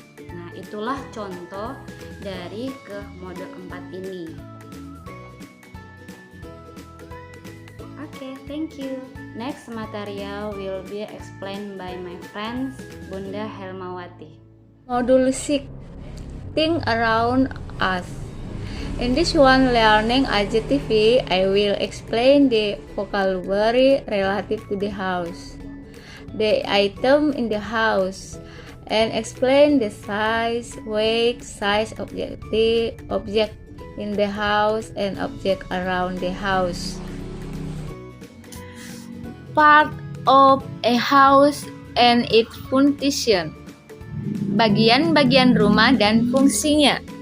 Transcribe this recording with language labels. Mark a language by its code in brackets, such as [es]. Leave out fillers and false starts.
[id] Nah, itulah contoh dari ke mode 4 ini. [en] Okay, thank you. Next material will be explained by my friend Bunda Helmawati. Module 6. Think around us. In this one learning adjective, I will explain the vocabulary relative to the house, the item in the house, and explain the size, weight, size of the object in the house and object around the house. Part of a house and its function. [id] Bagian-bagian rumah dan fungsinya.